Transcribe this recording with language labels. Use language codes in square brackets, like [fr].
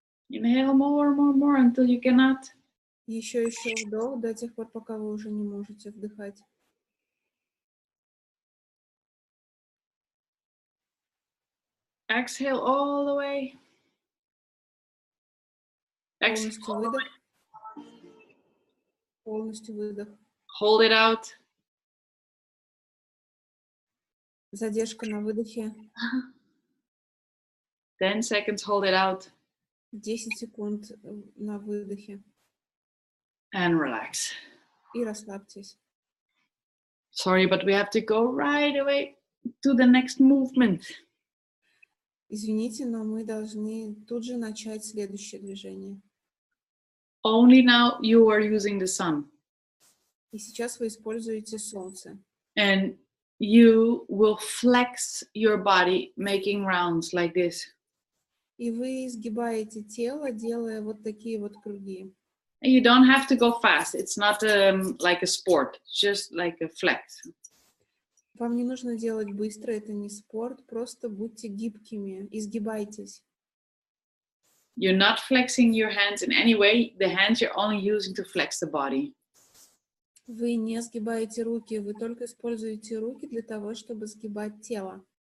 [en] Inhale more until you cannot. [ru] Еще вдох до тех пор, пока вы уже не можете вдыхать. [en] Exhale all the way. Exhale [ru] Полностью [en] all the [ru] выдох. [en] way. [ru] Полностью выдох. [en] Hold it out. [ru] Задержка на выдохе. [en] 10 seconds, hold it out [ru] 10 секунд на выдохе. [en] and relax. [ru] И расслабьтесь. [en] Sorry, but we have to go right away to the next movement. [ru] Извините, но мы должны тут же начать следующее движение. [en] Only now you are using the sun. [ru] И сейчас вы используете солнце. [en] And you will flex your body, making rounds like this. [ru] И вы изгибаете тело, делая вот такие вот круги. [en] And you don't have to go fast. It's not like a sport, it's just like a flex. [ru] Вам не нужно делать быстро, это не спорт, просто будьте гибкими, изгибайтесь. [en] You're not flexing your hands in any way. The hands you're only using to flex the body. [ru] Вы не сгибаете руки, вы только используете руки для того, чтобы сгибать тело.